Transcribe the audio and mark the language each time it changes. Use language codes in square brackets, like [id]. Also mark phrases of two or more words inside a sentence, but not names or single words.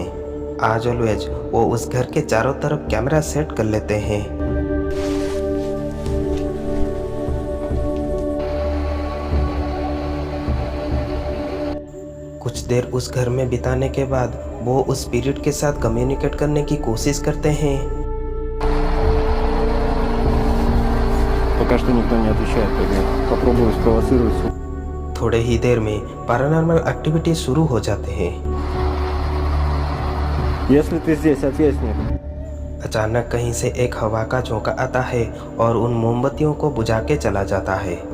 [hi] आज ऑलवेज वो उस घर के चारों तरफ कैमरा सेट कर लेते हैं। कुछ देर उस घर में बिताने के बाद वो उस स्पिरिट के साथ कम्युनिकेट करने की कोशिश करते हैं। [ru] Пока что никто не отвечает, поэтому попробую спровоцировать. [hi] थोड़े ही देर में [en] paranormal activity [hi] शुरू हो जाते हैं। [ru] Если ты здесь, ответь мне. [hi] अचानक कहीं से एक हवा का झोंका आता है और उन मोमबत्तियों को बुझा के चला जाता है।